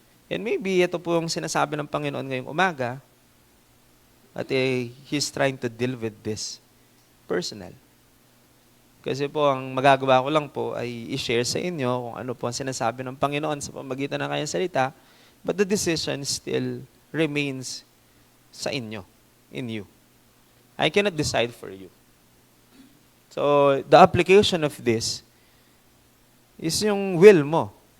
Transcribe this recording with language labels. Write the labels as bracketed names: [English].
[Filipino] And maybe ito po yung sinasabi ng Panginoon ngayong umaga, at [English] He's trying to deal with this personal. [Filipino] Kasi po, ang magagawa ko lang po ay i-share sa inyo kung ano po ang sinasabi ng Panginoon sa pamagitan ng kanyang salita, [English] but the decision still remains [Filipino] sa inyo, in you. [English] I cannot decide for you. So, the application of this is yung will mo.